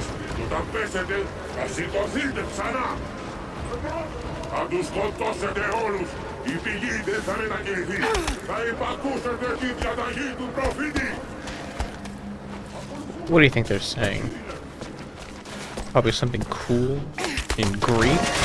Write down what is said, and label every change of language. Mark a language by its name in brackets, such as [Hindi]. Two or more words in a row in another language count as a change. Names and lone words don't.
[Greek] Και όταν πέσετε, θα σηκωθείτε ξανά. Θα τους σκοτώσετε όλους. Η πηγή δεν θα μετακινηθεί. Θα υπακούσετε τη διαταγή του προφήτη. [English] What do you think they're saying? Probably something cool in Greek.